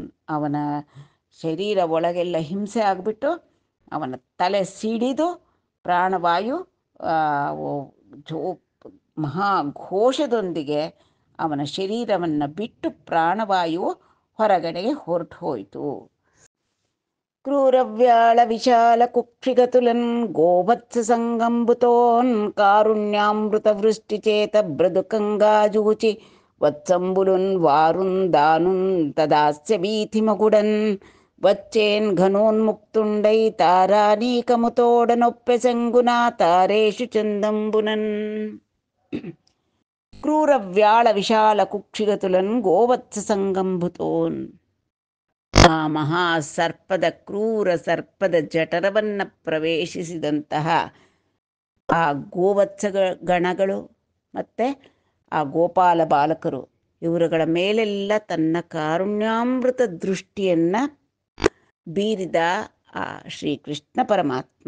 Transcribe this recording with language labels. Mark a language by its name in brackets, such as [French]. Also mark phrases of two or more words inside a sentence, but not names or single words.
[Kannada] ಅವನ ಶರೀರ ಒಳಗೆಲ್ಲ ಹಿಂಸೆ ಆಗಿಬಿಟ್ಟು ಅವನ ತಲೆ ಸಿಡಿದು ಪ್ರಾಣವಾಯು ಮಹಾಘೋಷದೊಂದಿಗೆ ಅವನ ಶರೀರವನ್ನು ಬಿಟ್ಟು ಪ್ರಾಣವಾಯು ಹೊರಗಡೆಗೆ ಹೊರಟು ಹೋಯಿತು. [Telugu] క్రూరవ్యాళ విశాల కుక్షిగతులన్ గోవత్స సంగంబుతోన్ కారుణ్యామృత వృష్టిచేత మృదుకంగాజూచి వత్సంబులున్ వారున్ దానున్ తదాస్య భీతిమగుడన్ వచ్చేన్ ఘనోన్ముక్తుండై తారానీకముతోడనొప్పె సంగునా తారేషు చందంబునన్. క్రూర వ్యాళ విశాల కుక్షిగతులన్ గోవత్స సంగంభుతోన్. [Kannada] ಆ ಕ್ರೂರ ಸರ್ಪದ ಜಠರವನ್ನು ಪ್ರವೇಶಿಸಿದಂತಹ ಆ ಗೋವತ್ಸ ಗಣಗಳು ಮತ್ತು ಆ ಗೋಪಾಲ ಬಾಲಕರು ಇವರುಗಳ ಮೇಲೆಲ್ಲ ತನ್ನ ಕಾರುಣ್ಯಾಮೃತ ದೃಷ್ಟಿಯನ್ನು ಬೀರಿದ ಆ ಶ್ರೀಕೃಷ್ಣ ಪರಮಾತ್ಮ.